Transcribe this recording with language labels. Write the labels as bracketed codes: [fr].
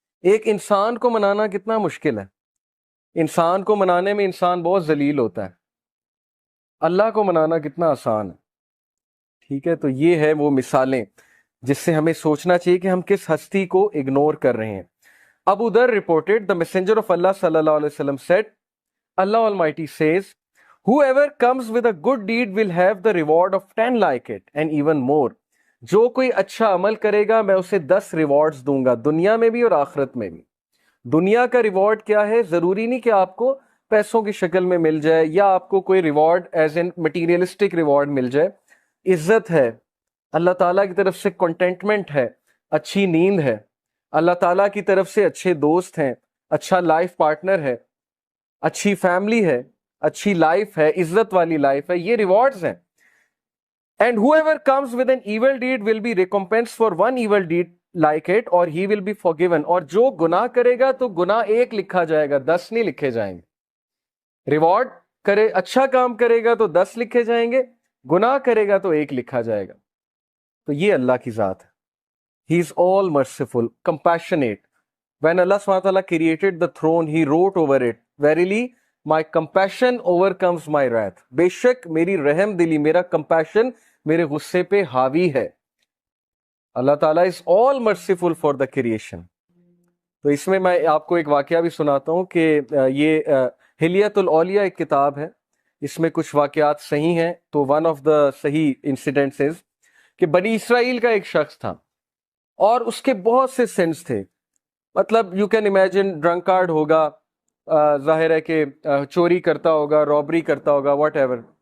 [ur] ایک انسان کو منانا کتنا مشکل ہے، انسان کو منانے میں انسان بہت ذلیل ہوتا ہے، اللہ کو منانا کتنا آسان ہے. ٹھیک ہے، تو یہ ہے وہ مثالیں جس سے ہمیں سوچنا چاہیے کہ ہم کس ہستی کو اگنور کر رہے ہیں. [en] ابو ذر reported, the messenger of Allah sallallahu alaihi wasallam said, Allah Almighty says, whoever comes with a good deed will have the reward of 10 like it and even more. [ur] جو کوئی اچھا عمل کرے گا میں اسے 10 ریوارڈز دوں گا، دنیا میں بھی اور آخرت میں بھی. دنیا کا ریوارڈ کیا ہے؟ ضروری نہیں کہ آپ کو پیسوں کی شکل میں مل جائے یا آپ کو کوئی reward [en] as an materialistic reward [ur] مل جائے. عزت ہے، اللہ تعالیٰ کی طرف سے کنٹینٹمنٹ ہے، اچھی نیند ہے، اللہ تعالیٰ کی طرف سے اچھے دوست ہیں، اچھا لائف پارٹنر ہے، اچھی فیملی ہے، اچھی لائف ہے، عزت والی لائف ہے، یہ ریوارڈز ہیں. [en] And whoever comes with an evil deed will be recompensed for one evil deed like it or he will be forgiven. [ur] اور جو گناہ کرے گا تو گناہ ایک لکھا جائے گا، 10 نہیں لکھے جائیں گے. ریوارڈ کرے، اچھا کام کرے گا تو 10 لکھے جائیں گے، گناہ کرے گا تو ایک لکھا جائے گا. تو یہ اللہ کی ذات ہے. [en] He is all merciful, compassionate. When Allah SWT created the throne, He wrote over it, Verily, my compassion overcomes my wrath. [ur] بے شک میری رحم دلی، میرا compassion میرے غصے پہ حاوی ہے. [en] اللہ تعالیٰ is all merciful for the creation. [ur] تو اس میں آپ کو ایک واقعہ بھی سناتا ہوں کہ یہ حلیت الاولیاء ایک کتاب ہے، اس میں کچھ واقعات صحیح ہیں. تو [en] one of the [ur] صحیح انسیڈنٹس کہ بنی اسرائیل کا ایک شخص تھا اور اس کے بہت سے سینس تھے. مطلب [en] you can imagine [ur] ڈرنکارڈ ہوگا، ظاہر ہے کہ چوری کرتا ہوگا، رابری کرتا ہوگا، واٹ ایور.